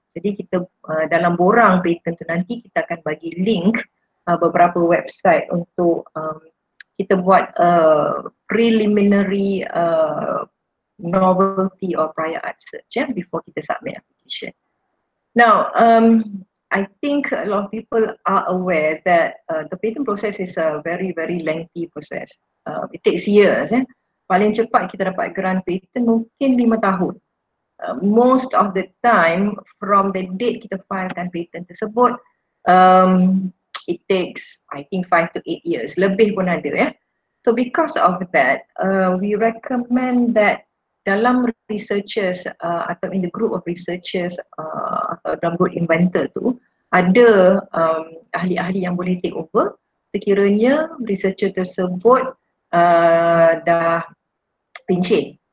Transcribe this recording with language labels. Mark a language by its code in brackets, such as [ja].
[ms] Jadi kita dalam borang patent tu nanti kita akan bagi link beberapa website untuk kita buat [en] preliminary novelty or prior art search before [ms] kita submit application. [en] Now, I think a lot of people are aware that the patent process is a very, very lengthy process. It takes years. [ms] Paling cepat kita dapat grant patent mungkin 5 tahun. [en] Most of the time, from the date [ms] kita filekan patent tersebut, [en] it takes, I think, 5 to 8 years. [ms] Lebih pun ada ya. [en] So because of that, we recommend that [ms] dalam researchers atau [en] in the group of researchers [ms] atau dalam group inventor tu ada ahli-ahli yang boleh [en] take over [ms] sekiranya researcher tersebut dah pencen.